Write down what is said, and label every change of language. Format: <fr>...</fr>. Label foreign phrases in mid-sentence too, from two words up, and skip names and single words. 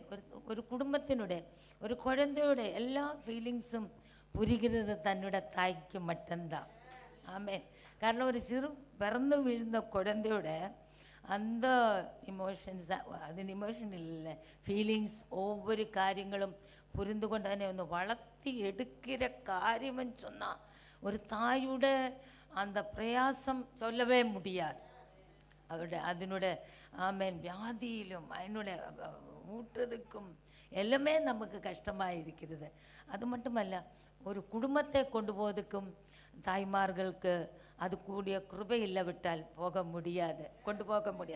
<ta>ஒரு குடும்பத்தினுடைய ஒரு குழந்தையோட எல்லா ஃபீலிங்ஸும் புரிகிறது தன்னோட தாய்க்கு மட்டும்தான். ஆமேன். காரணம் ஒரு சிறு பிறந்து விழுந்த குழந்தையோட அந்த இமோஷன்ஸ், അതിന് இமோஷன் இல்லை, ஃபீலிங்ஸ், ஒவ்வொரு காரியங்களும் புரிந்து கொண்டு</ta> <ml>തന്നെ ഒന്ന് വളർത്തി</ml> <ta>എടുக்கிற காரியம்னு சொன்னால் ஒரு தாயோட அந்த பிரயாசம் சொல்லவே முடியாது. அதனோட ஆமேன் வியாதியிலும் அதனோட ஊட்டுறதுக்கும் எல்லாமே நமக்கு கஷ்டமாக இருக்கிறது. அது மட்டுமல்ல, ஒரு குடும்பத்தை கொண்டு போவதுக்கும் தாய்மார்களுக்கு அது கூடிய கிருபை இல்லாவிட்டால் கொண்டு போக முடியாது.</ta>